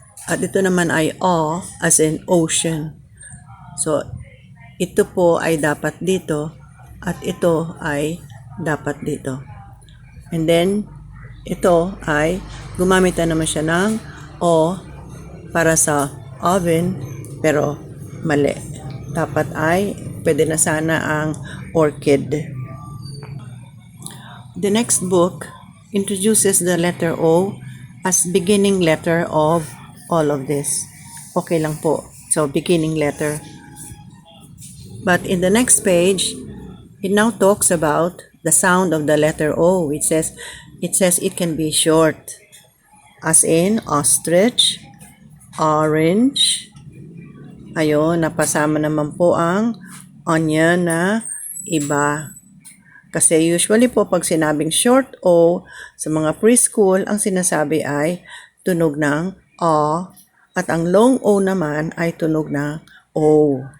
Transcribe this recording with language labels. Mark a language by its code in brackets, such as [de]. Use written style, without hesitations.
[tl] At ito naman ay O as in ocean. So, ito po ay dapat dito at ito ay dapat dito. And then, ito ay gumamit na naman siya ng O para sa oven, pero mali. Dapat ay pwede na sana ang orchid. [en] The next book introduces the letter O as beginning letter of all of this. [tl] Okay lang po. [en] So, beginning letter. But in the next page, it now talks about the sound of the letter O. It says it can be short, as in ostrich, orange. [tl] Ayun, napasama naman po ang onion na iba. Kasi usually po pag sinabing short O sa mga preschool, ang sinasabi ay tunog ng O at ang long O naman ay tunog ng O.